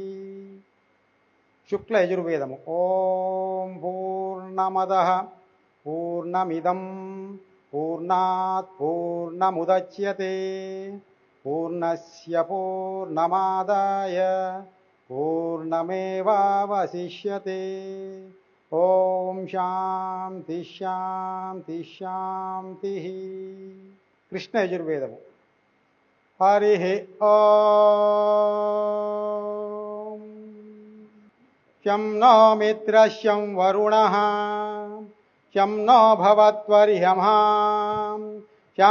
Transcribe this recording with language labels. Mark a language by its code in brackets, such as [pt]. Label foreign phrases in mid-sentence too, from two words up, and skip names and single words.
[sa] शुक्ल यजुर्वेदము ఓం పూర్ణమదః పూర్ణమిదం పూర్ణాత్ పూర్ణముదచ్యతే పూర్ణస్య పూర్ణమాదాయ పూర్ణమేవావశిష్యతే ఓం శాంతి శాంతి శాంతి కృష్ణ యజుర్వేదము హరి ఓం శం నో మిత్రశం వరుణః శం నో భవత్వర్యమః శం